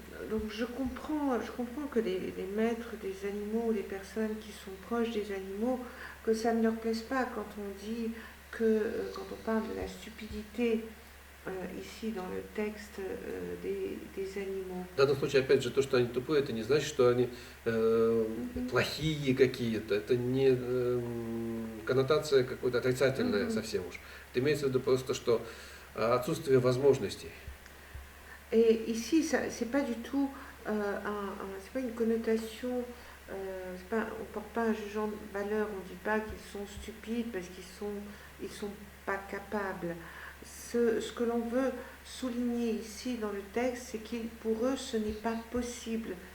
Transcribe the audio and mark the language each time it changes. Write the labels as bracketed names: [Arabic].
[French] Donc je comprends que les maîtres des animaux, les personnes qui sont proches des animaux, que ça ne leur plaise pas quand on dit que, quand on parle de la stupidité ici dans le texte des animaux. [Russian] В данном случае, опять же, то, что они тупые, это не значит, что они плохие какие-то. Это не коннотация какая-то отрицательная совсем уж. Это имеется в виду просто, что отсутствие возможностей. [French] Et ici, c'est pas du tout c'est pas une connotation, on ne porte pas un jugement de valeur, on ne dit pas qu'ils sont stupides parce qu'ils sont pas capables. Ce que l'on veut souligner ici dans le texte, c'est que pour eux, ce n'est pas possible.